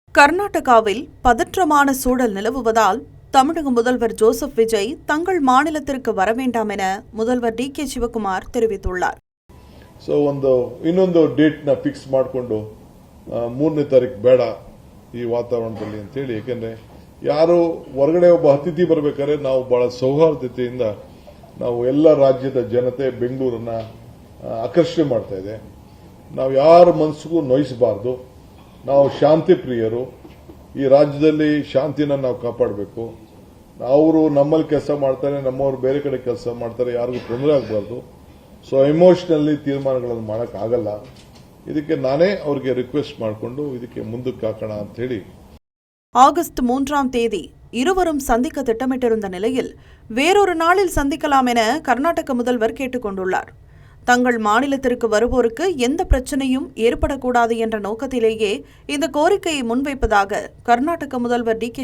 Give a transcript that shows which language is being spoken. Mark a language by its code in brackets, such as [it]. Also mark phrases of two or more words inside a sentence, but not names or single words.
[ta] கர்நாடகாவில் பதற்றமான சூழல் நிலவுவதால் தமிழக முதல்வர் ஜோசப் விஜய் தங்கள் மாநிலத்திற்கு வர வேண்டாம் என முதல்வர் ಡಿ.ಕೆ. ಶಿವಕುಮಾರ್ தெரிவித்துள்ளார். [kn] ಇನ್ನೊಂದು ಡೇಟ್ ನ ಫಿಕ್ಸ್ ಮಾಡಿಕೊಂಡು 3ನೇ ತಾರೀಕು ಬೇಡ ಈ ವಾತಾವರಣದಲ್ಲಿ ಅಂತ ಹೇಳಿ, ಯಾಕಂದ್ರೆ ಯಾರು ಹೊರಗಡೆ ಒಬ್ಬ ಅತಿಥಿ ಬರಬೇಕಾದ್ರೆ ನಾವು ಬಹಳ ಸೌಹಾರ್ದತೆಯಿಂದ ನಾವು ಎಲ್ಲ ರಾಜ್ಯದ ಜನತೆ ಬೆಂಗಳೂರನ್ನ ಆಕರ್ಷಣೆ ಮಾಡ್ತಾ ಇದೆ. ನಾವು ಯಾರ ಮನಸ್ಸಿಗೂ ನೋಯಿಸಬಾರದು. ನಾವು ಶಾಂತಿ ಪ್ರಿಯರು. ಈ ರಾಜ್ಯದಲ್ಲಿ ಶಾಂತಿನ ನಾವು ಕಾಪಾಡಬೇಕು. ಅವರು ನಮ್ಮಲ್ಲಿ ಕೆಲಸ ಮಾಡ್ತಾರೆ, ನಮ್ಮವರು ಬೇರೆ ಕಡೆ ಕೆಲಸ ಮಾಡ್ತಾರೆ, ಯಾರಿಗೂ ತೊಂದರೆ ಆಗಬಾರ್ದು. [en] so emotionally [kn] ತೀರ್ಮಾನಗಳನ್ನು ಮಾಡೋಕ್ಕಾಗಲ್ಲ. ಇದಕ್ಕೆ ನಾನೇ ಅವರಿಗೆ ರಿಕ್ವೆಸ್ಟ್ ಮಾಡಿಕೊಂಡು ಇದಕ್ಕೆ ಮುಂದಕ್ಕೆ ಹಾಕೋಣ ಅಂತ ಹೇಳಿ. [ta] ஆகஸ்ட் 3ஆம் தேதி இருவரும் சந்திக்க திட்டமிட்டிருந்த நிலையில் வேறொரு நாளில் சந்திக்கலாம் என கர்நாடக முதல்வர் கேட்டுக்கொண்டுள்ளார். தங்கள் மாநிலத்திற்கு வருவோருக்கு எந்த பிரச்சனையும் ஏற்படக்கூடாது என்ற நோக்கத்திலேயே இந்த கோரிக்கையை முன்வைப்பதாக கர்நாடக முதல்வர் டி.கே.